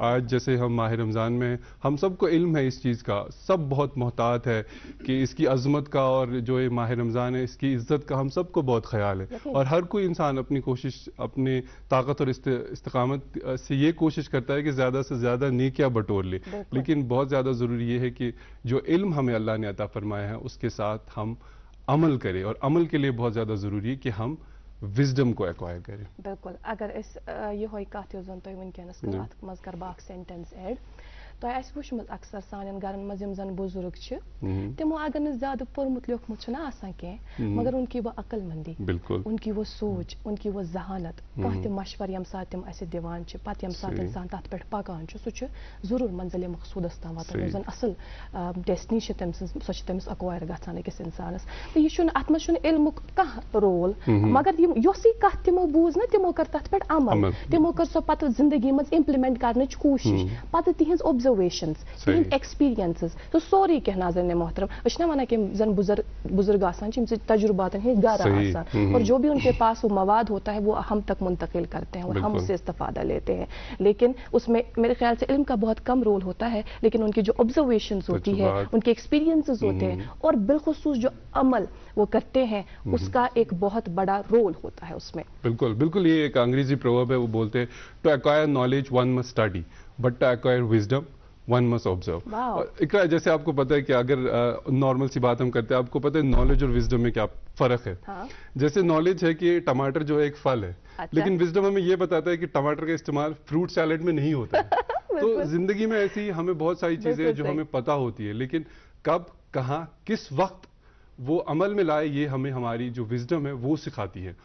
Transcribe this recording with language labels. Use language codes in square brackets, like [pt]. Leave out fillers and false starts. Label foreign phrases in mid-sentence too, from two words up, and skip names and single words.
[ur] آج جیسے ہم ماہ رمضان میں ہم سب کو علم ہے اس چیز کا، سب بہت محتاط ہے کہ اس کی عظمت کا اور جو یہ ماہ رمضان ہے اس کی عزت کا ہم سب کو بہت خیال ہے اور ہر کوئی انسان اپنی کوشش، اپنی طاقت اور استقامت سے یہ کوشش کرتا ہے کہ زیادہ سے زیادہ نیکیاں بٹور لے. لیکن بہت زیادہ ضروری یہ ہے کہ جو علم ہمیں اللہ نے عطا فرمایا ہے اس کے ساتھ ہم عمل کریں اور عمل کے لیے بہت زیادہ ضروری ہے کہ ہم وزڈم کو ایکوائر کریں. [ks] बिल्कुल। अगर इस ये कत वनकनस मज कर बाक सेंटेंस एड तो वुचमुत अक्सर सान घर मज जन बुजुर्ग तमो अगर न ज्यादा पोर्मुत लिखमुत कह मगर [ur] ان کی وہ عقلمندی، ان کی وہ سوچ، ان کی وہ ذہانت, [ks] कह मशवर यम सात तम अस दिवान पत यम सात इंसान तथ पे पकान सह जरूर मंजिल मकसूदस ताम वातान जन असल डेस्टनी सह तमिस अक्वायर गसान अकिस इंसानस। तो यह अत मज इल्मुक कह रोल, मगर योसी कथ तमो बूज न तमो कर तथ पे अमल, तमो कर सह पत जिंदगी मज इम्प्लीमेंट कर कोशिश, पत तिहज ऑब्जर्वेशंस, तिहंद एक्सपीरियंसेस, तो सोरी कह नाज़रीन मोहतरम वना कि जन बुजुर्ग आसान तजुर्बात घर [ur] اور جو بھی ان کے پاس وہ مواد ہوتا ہے وہ ہم تک منتقل کرتے ہیں اور ہم اس سے استفادہ لیتے ہیں. لیکن اس میں میرے خیال سے علم کا بہت کم رول ہوتا ہے، لیکن ان کی جو آبزرویشنز ہوتی ہے، ان کے ایکسپیرینسز ہوتے ہیں اور بالخصوص جو عمل وہ کرتے ہیں اس کا ایک بہت بڑا رول ہوتا ہے اس میں. بالکل بالکل۔ یہ ایک انگریزی پروورب ہے، وہ بولتے ہیں [en] To acquire knowledge one must study but to acquire wisdom one must observe. [ur] اور اقرا، جیسے آپ کو پتا ہے کہ اگر نارمل سی بات ہم کرتے ہیں، آپ کو پتا ہے نالج اور وزڈم میں کیا فرق ہے? हाँ। جیسے نالج ہے کہ ٹماٹر جو ہے ایک پھل ہے، اچھا۔ لیکن وزڈم ہمیں یہ بتاتا ہے کہ ٹماٹر کا استعمال [en] fruit salad [ur] میں نہیں ہوتا ہے. تو زندگی میں ایسی ہمیں بہت ساری چیزیں جو ہمیں پتا ہوتی ہے، لیکن کب، کہاں، کس وقت وہ عمل میں لائے یہ ہمیں ہماری جو وزڈم ہے وہ سکھاتی ہے.